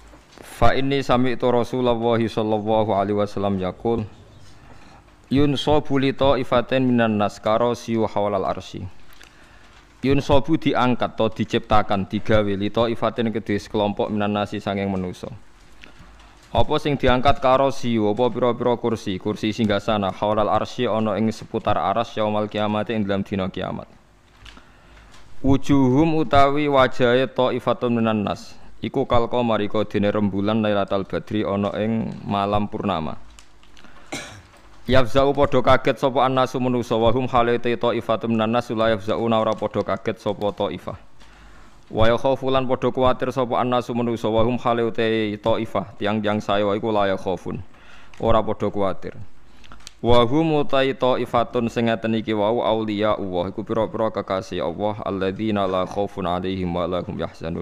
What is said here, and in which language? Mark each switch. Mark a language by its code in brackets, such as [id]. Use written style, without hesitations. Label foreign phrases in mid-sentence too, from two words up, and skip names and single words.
[ar] فإني سمعت رسول الله صلى الله عليه وسلم يقول ينصب لطائفة من الناس كراسي حول العرش. [jv] Yunsabu diangkat [id] atau diciptakan [jv] digawe [ar] لطائفة [jv] kedhe sekelompok [ar] من الناس [jv] sanging manusa. Apa sing diangkat karasiyu apa pira-pira kursi singgasana [ar] حول العرش [jv] ana ing seputar aras [ar] يوم القيامة [jv] ing dalam dina kiamat. Wujuhum utawi wajahe [ar] طائفة من الناس [jv] iku [ar] كالقمر [jv] dene rembulan [ar] ليلة البدر [jv] ana ing malam purnama. Yafza'u padha kaget sapa annasu manusa [ar] وهم [jv] halate [ar] طائفة من الناس لا يفزعون [jv] ora padha kaget sapa ta'ifah. Wa yakhafulan padha kuwatir sapa annasu manusa [ar] وهم [jv] halate ta'ifah tiang-tiang saya iku [ar] لا يخافون. [jv] Ora padha kuwatir. [ar] وهم طائفة [jv] sing ngaten iki wau [ar] أولياء الله [jv] iku pira-pira kekasih Allah [ar] الذين لا خوف عليهم ولا هم يحزنون.